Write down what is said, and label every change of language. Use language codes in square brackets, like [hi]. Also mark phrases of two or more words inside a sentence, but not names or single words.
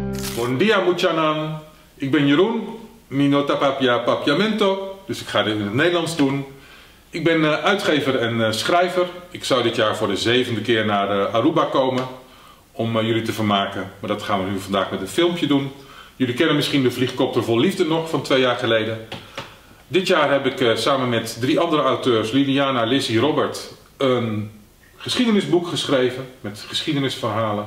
[pap] Buen dia, muchanan. [nl] Ik ben Jeroen, [pap] mi nota papia papiamento, [nl] dus ik ga dit in het Nederlands doen. Ik ben uitgever en schrijver. Ik zou dit jaar voor de 7e keer naar Aruba komen om jullie te vermaken. Maar dat gaan we nu vandaag met een filmpje doen. Jullie kennen misschien de Vliegkopter vol Liefde nog van 2 jaar geleden. Dit jaar heb ik samen met 3 andere auteurs, Liliana, Lizzie, Robert, een geschiedenisboek geschreven met geschiedenisverhalen.